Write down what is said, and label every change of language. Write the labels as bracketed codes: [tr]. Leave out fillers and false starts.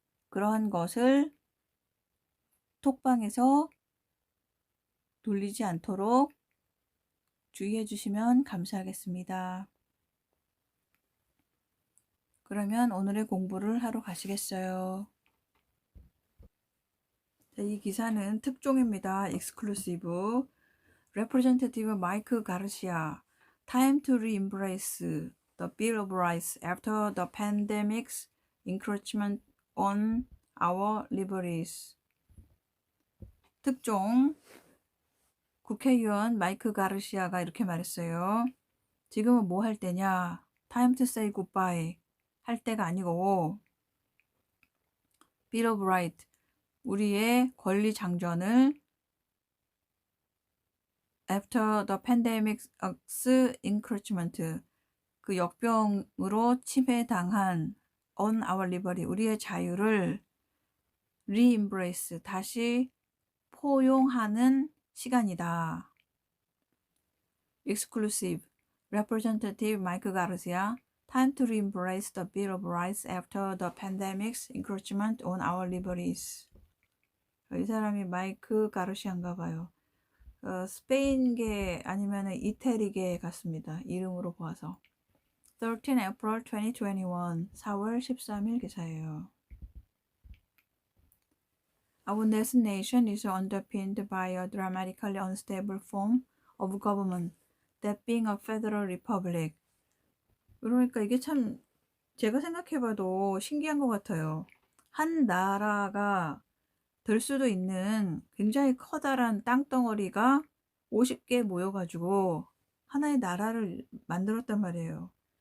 [ko] 그러한 것을 톡방에서 돌리지 않도록 주의해 주시면 감사하겠습니다. 그러면 오늘의 공부를 하러 가시겠어요? 자, 이 기사는 특종입니다. [en] Exclusive. Representative Mike Garcia, time to re-embrace the Bill of Rights after the pandemic's encroachment on our liberties. [ko] 특종 국회의원 마이크 가르시아가 이렇게 말했어요. 지금은 뭐 할 때냐? [en] Time to say goodbye. [ko] 할 때가 아니고 Bill of Rights, 우리의 권리 장전을 [en] after the pandemic's encroachment, [ko] 그 역병으로 침해당한 [en] on our liberty, [ko] 우리의 자유를 [en] re-embrace, [ko] 다시 포용하는 시간이다. [en] Exclusive. Representative Mike Garcia, time to re-embrace the Bill of Rights after the pandemic's encroachment on our liberties. [ko] 이 사람이 마이크 가르시아인가 봐요. 스페인계 아니면 이태리계 같습니다. 이름으로 보아서. [en] 13 April 2021, [ko] 4월 13일 기사예요. [en] Our nation is underpinned by a dramatically unstable form of government, that being a federal republic. [ko] 그러니까 이게 참 제가 생각해봐도 신기한 것 같아요. 한 나라가 될 수도 있는 굉장히 커다란 땅덩어리가 50개 모여가지고 하나의 나라를 만들었단 말이에요.